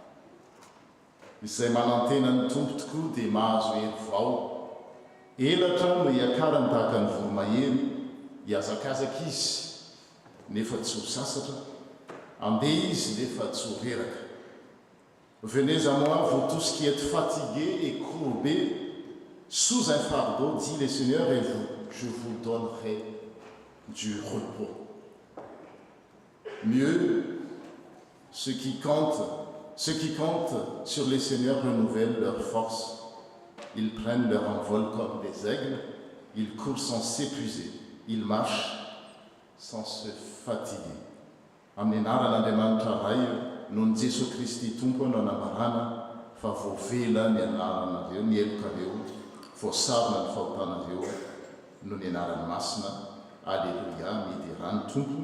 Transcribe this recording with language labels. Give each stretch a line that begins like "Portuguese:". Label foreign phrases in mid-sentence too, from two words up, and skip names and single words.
Malagasy: Izay manantena ny tompo tokoa dia mahazo hery vao. Elatra no iakarany tahaka ny voromahery, hiazakazaka izy nefa tsy ho sasatra, andeha izy nefa tsy ho reraka.
French: Venez à moi, vous tous qui êtes fatigués et courbés sous un fardeau, dit le Seigneur, et je vous donnerai du repos. Mieux, ce qui compte, Ceux qui comptent sur les seigneurs renouvellent leur force. Ils prennent leur envol comme des aigles. Ils courent sans s'épuiser. Ils marchent sans se fatiguer.
Malagasy: Amin'ny anaran'Andriamanitra ray nohon Jesu Kristy tompo no anamarana fa voavela ny anaranareo, ny elokareo, voasarona ny fahotanareo no ny anarany masina. Alleluia, midy rany tompo.